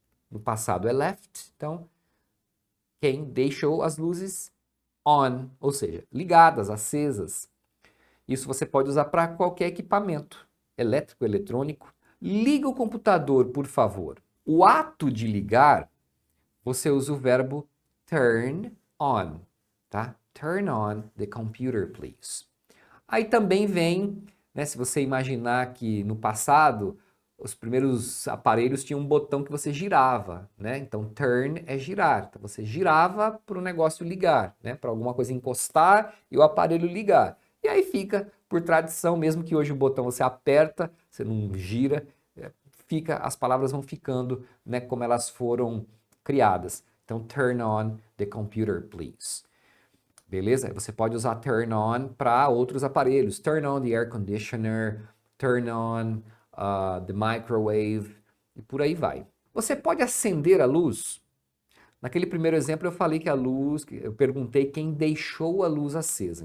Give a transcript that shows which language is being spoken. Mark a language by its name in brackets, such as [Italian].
[Portuguese] No passado é left. Então, quem deixou as luzes on, ou seja, ligadas, acesas. Isso você pode usar para qualquer equipamento, elétrico, eletrônico. Liga o computador, por favor. O ato de ligar, você usa o verbo turn on, tá? [English] Turn on the computer, please. [Portuguese] Aí também vem, né, se você imaginar que no passado os primeiros aparelhos tinham um botão que você girava, né? Então turn é girar. Então você girava para o negócio ligar, né? Para alguma coisa encostar e o aparelho ligar. E aí fica por tradição, mesmo que hoje o botão você aperta, você não gira, as palavras vão ficando, né, como elas foram criadas. Então, [English] turn on the computer, please. [Portuguese] Beleza? Você pode usar turn on para outros aparelhos. [English] Turn on the air conditioner, turn on the microwave, [Portuguese] e por aí vai. Você pode acender a luz? Naquele primeiro exemplo eu falei que a luz, eu perguntei quem deixou a luz acesa.